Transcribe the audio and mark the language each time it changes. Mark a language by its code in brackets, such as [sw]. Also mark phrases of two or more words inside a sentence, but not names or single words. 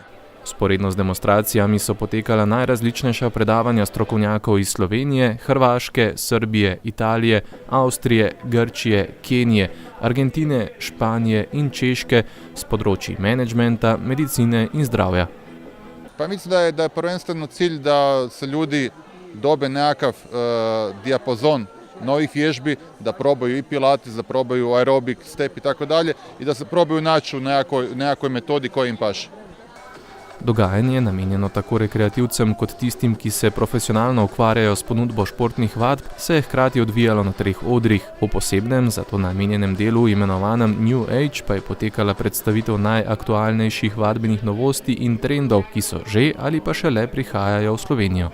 [sl] Sporedno z demonstracijami so potekala najrazličnejša predavanja strokovnjakov iz Slovenije, Hrvaške, Srbije, Italije, Avstrije, Grčije, Kenije, Argentine, Španije in Češke s področji menedžmenta, medicine in zdravja. [hr] Pa mislim, da je prvenstveno cilj, da se ljudi dobe nekakav dijapazon novih vježbi, da probaju i pilates, da probaju aerobik, step i tako dalje i da se probaju naći u nekakvoj metodi koja im paše. [sl] Dogajanje, namenjeno tako rekreativcem kot tistim, ki se profesionalno ukvarjajo s ponudbo športnih vadb, se je hkrati odvijalo na 3 odrih. V posebnem, za to namenjenem delu imenovanem New Age, pa je potekala predstavitev najaktualnejših vadbenih novosti in trendov, ki so že ali pa šele prihajajo v Slovenijo.